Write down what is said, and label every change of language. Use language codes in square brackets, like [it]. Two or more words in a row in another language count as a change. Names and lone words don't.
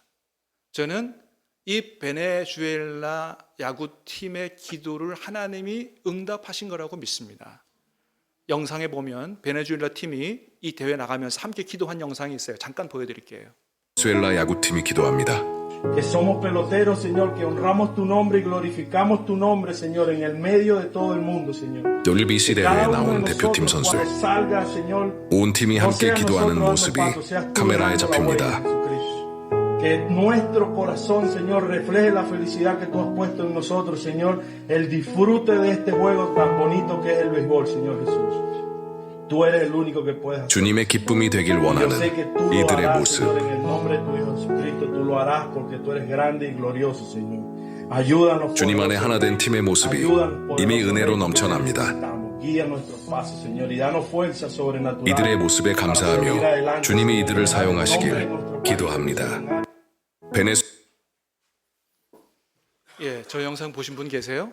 [ko] 저는 이 베네수엘라 야구팀의 기도를 하나님이 응답하신 거라고 믿습니다. 영상에 보면 베네수엘라 팀이 이 대회 나가면서 함께 기도한 영상이 있어요. 잠깐 보여드릴게요. 베네수엘라 야구팀이 기도합니다. [es] Que somos peloteros, Señor, que honramos tu nombre y glorificamos tu nombre, Señor, en el medio de todo el mundo, Señor. [ko] WBC 대회에 나온 대표팀 선수들, 온 팀이 함께 기도하는 모습이 카메라에 잡힙니다. [es] Que nuestro corazón, Señor, refleje la felicidad que tú has puesto en nosotros, Señor, el disfrute de este juego tan bonito que es el béisbol, Señor Jesús. Tú eres el único que puedes hacer. [ko] 주님의 기쁨이 되길 원하는 [es] Yo sé que tú lo [ko] 이들의 [es] harás, [ko] 모습. [es] Señor, en el nombre de tu Hijo Jesucristo, tú lo harás porque tú eres grande y glorioso, Señor. Ayúdanos. [ko] 주님 안에 하나 된 팀의 모습이 이미 은혜로 넘쳐납니다. 이들의 모습에 감사하며 주님이 이들을 사용하시길 기도합니다. 저 영상 보신 분 계세요?